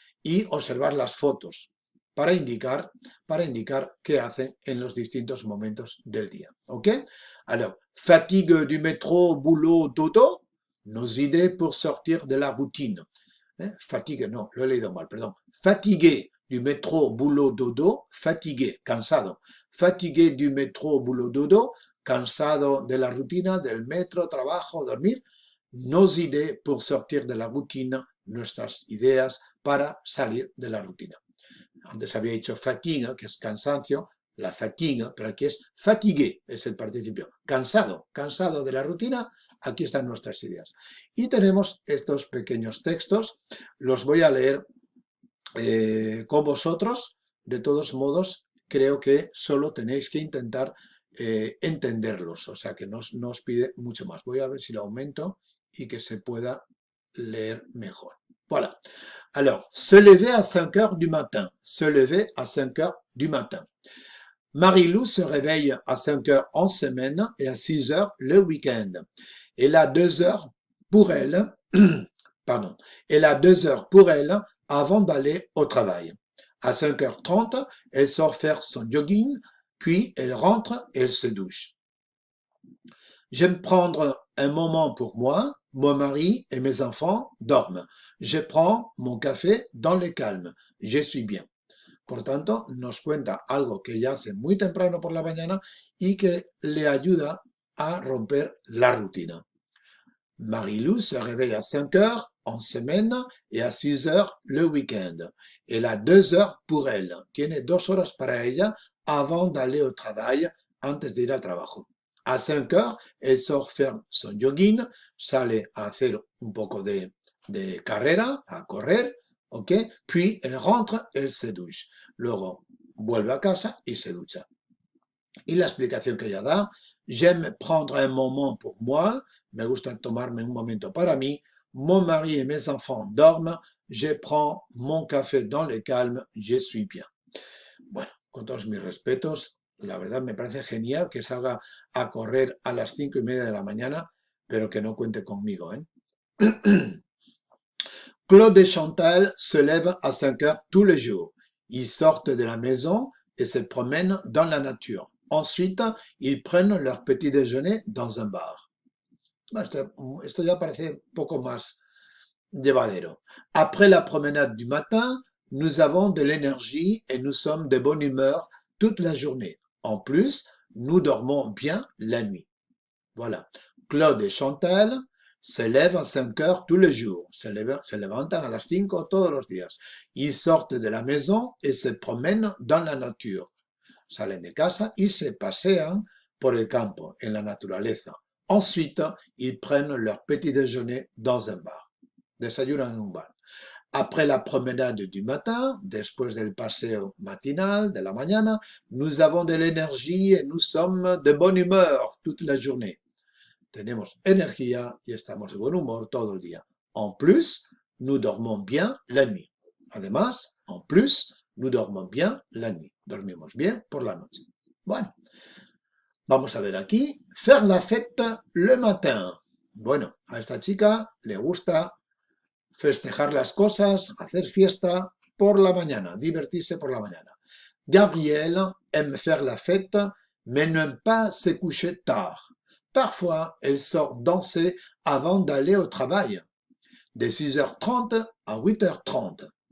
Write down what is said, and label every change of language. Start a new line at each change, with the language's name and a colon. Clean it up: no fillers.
Spanish: Y observar las fotos para indicar qué hacen en los distintos momentos del día. ¿Ok?
French: Alors, fatigue du métro, boulot, dodo, nos idées pour sortir de la routine.
Spanish: Fatigue, no, lo he leído mal, perdón.
French: Fatigué du métro, boulot, dodo, fatigué, cansado. Fatigué du métro, boulot, dodo,
Spanish: cansado de la rutina, del metro, trabajo, dormir.
French: Nos idées pour sortir de la routine,
Spanish: nuestras ideas para salir de la rutina. Antes había dicho fatiga, que es cansancio, la fatiga, pero aquí es fatigué, es el participio. Cansado, cansado de la rutina, aquí están nuestras ideas. Y tenemos estos pequeños textos, los voy a leer con vosotros. De todos modos, creo que solo tenéis que intentar entenderlos, o sea que no os pide mucho más. Voy a ver si lo aumento y que se pueda leer mejor.
French: Voilà. Alors, se lever à 5 heures du matin. Se lever à 5 heures du matin. Marie-Lou se réveille à 5 heures en semaine et à 6 heures le week-end. Elle a 2 heures pour elle, pardon, elle a 2 heures pour elle avant d'aller au travail. À 5h30, elle sort faire son jogging, puis elle rentre et elle se douche. J'aime prendre un moment pour moi, mon mari et mes enfants dorment. Je prends mon café dans le calme. Je suis bien.
Spanish: Por tanto, nos cuenta algo que ella hace muy temprano por la mañana y que le ayuda a romper la rutina.
French: Marie-Lou se réveille à 5 heures en semaine et à 6 heures le week-end. Elle a 2 heures pour elle.
Spanish: Tiene 2 horas para ella
French: avant d'aller au travail,
Spanish: antes de ir al trabajo.
French: A 5 heures, elle sort faire son jogging,
Spanish: sale a hacer un poco de carrera, a correr, ¿ok?
French: Puis elle rentre, elle se douche.
Spanish: Luego vuelve a casa y se ducha. Y la explicación que ella da,
French: j'aime prendre un moment pour moi,
Spanish: me gusta tomarme un momento para mí,
French: mon mari et mes enfants dorment, je prends mon café dans le calme, je suis bien.
Spanish: Bueno, con todos mis respetos, la verdad me parece genial que salga a correr a las 5:30 de la mañana, pero que no cuente conmigo, ¿eh?
French: Claude et Chantal se lèvent à 5 heures tous les jours. Ils sortent de la maison et se promènent dans la nature. Ensuite, ils prennent leur petit déjeuner dans un bar.
Spanish: Esto ya parece un poco más llevadero.
French: Après la promenade du matin, nous avons de l'énergie et nous sommes de bonne humeur toute la journée. En plus, nous dormons bien la nuit. Voilà. Claude et Chantal se lèvent à 5 heures tous les jours.
Spanish: Se levantan a las 5 todos los días.
French: Ils sortent de la maison et se promènent dans la nature.
Spanish: Salen de casa y se pasean por el campo, en la naturaleza.
French: Ensuite, ils prennent leur petit déjeuner dans un bar.
Spanish: Desayunan en un bar.
French: Après la promenade du matin,
Spanish: después del paseo matinal de la mañana,
French: nous avons de l'énergie et nous sommes de bonne humeur toute la journée.
Spanish: Tenemos energía y estamos de buen humor todo el día.
French: En plus, nous dormons bien la nuit.
Spanish: Además,
French: en plus, nous dormons bien la nuit.
Spanish: Dormimos bien por la noche. Bueno, vamos a ver aquí.
French: Faire la fête le matin.
Spanish: Bueno, a esta chica le gusta festejar las cosas, hacer fiesta por la mañana, divertirse por la mañana.
French: Gabrielle aime faire la fête, mais n'aime pas se coucher tard. Parfois, elle sort danser avant d'aller au travail, de 6h30 à 8h30.